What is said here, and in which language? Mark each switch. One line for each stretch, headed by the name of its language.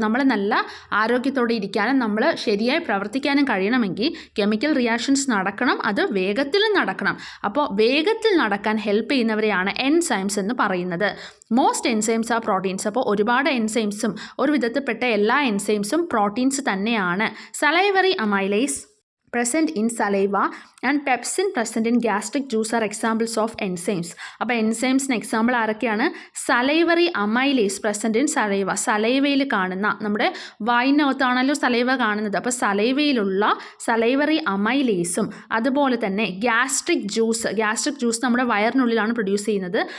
Malayalam: നമ്മൾ നല്ല ആരോഗ്യത്തോടെ ഇരിക്കാനും നമ്മൾ ശരിയായി പ്രവർത്തിക്കാനും കഴിയണമെങ്കിൽ കെമിക്കൽ റിയാക്ഷൻസ് നടക്കണം, അത് വേഗത്തിലും നടക്കണം. അപ്പോൾ വേഗത്തിൽ നടക്കാൻ ഹെൽപ്പ് ചെയ്യുന്നവരെയാണ് എൻസൈംസ് എന്ന് പറയുന്നത്.
English: Most enzymes are proteins.
Malayalam: അപ്പോൾ ഒരുപാട് എൻസൈംസും ഒരു വിധത്തിൽപ്പെട്ട എല്ലാ എൻസൈംസും പ്രോട്ടീൻസ് തന്നെയാണ്.
English: Salivary amylase present in saliva and pepsin present in gastric juice are examples of enzymes.
Malayalam: അപ്പോൾ എൻസൈംസിന് എക്സാമ്പിൾ ആരൊക്കെയാണ്?
English: Salivary amylase present in saliva.
Malayalam: സലൈവയിൽ കാണുന്ന, നമ്മുടെ വായിനകത്താണല്ലോ സലൈവ കാണുന്നത്, അപ്പോൾ സലൈവയിലുള്ള സലൈവറി അമൈലേസും അതുപോലെ തന്നെ ഗ്യാസ്ട്രിക് ജ്യൂസ് നമ്മുടെ വയറിനുള്ളിലാണ് പ്രൊഡ്യൂസ് ചെയ്യുന്നത്.